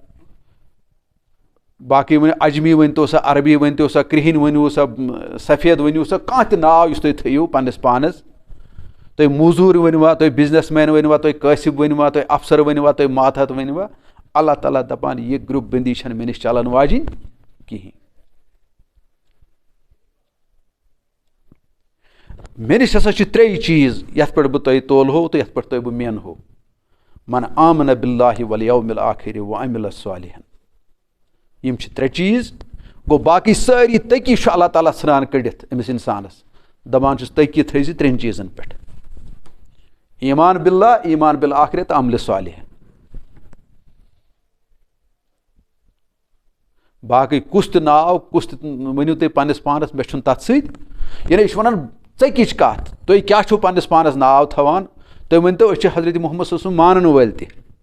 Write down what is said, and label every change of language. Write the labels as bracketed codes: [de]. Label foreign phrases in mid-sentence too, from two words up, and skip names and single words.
[ks] باقٕے ؤنِو اجمی ؤنۍتو سا عربی ؤنۍتو سا کرٛہِنۍ ؤنِو سا سفید ؤنِو سا کانٛہہ تہِ ناو یُس تُہۍ تھٲیِو پنٛنِس پانَس تُہۍ موزوٗر ؤنۍوا تُہۍ بِزنس مین ؤنۍوا تُہۍ کٲسِب ؤنۍوا تُہۍ افسر ؤنۍوا تُہۍ ماتحت ؤنۍوا اللہ تعالیٰ دَپان یہِ گرُپ بنٛدی چھَنہٕ مےٚ نِش چلان واجِنۍ کِہیٖنۍ مےٚ نِش ہسا چھِ 3 چیٖز یَتھ پٮ۪ٹھ بہٕ تۄہہِ تولہو تہٕ یَتھ پٮ۪ٹھ تۄہہِ بہٕ مینہو [ar] من آمن باللہ والیوم الآخر وعمل صالحا [ks] یِم چھِ 3 چیٖز گوٚو باقٕے سٲری تٔکی چھُ اللہ تعالیٰ ژھٕنان کٔڑِتھ أمِس اِنسانَس دَپان چھُس تٔکی تھٲیزِ 3 چیٖزن پٮ۪ٹھ ایمان باللہ ایمان بالآخرہ تہٕ عملِ صالح باقٕے کُس تہِ ناو کُس تہِ ؤنِو تُہۍ پنٛنِس پانَس مےٚ چھُنہٕ تَتھ سۭتۍ یعنی یہِ چھُ وَنان ژٔکِچ کَتھ تُہۍ کیٛاہ چھُو پنٛنِس پانَس ناو تھاوان تُہۍ ؤنۍتو أسۍ چھِ حضرت محمد [ar] صلی اللہ علیہ وسلم [ks] مانن وٲلۍ تہِ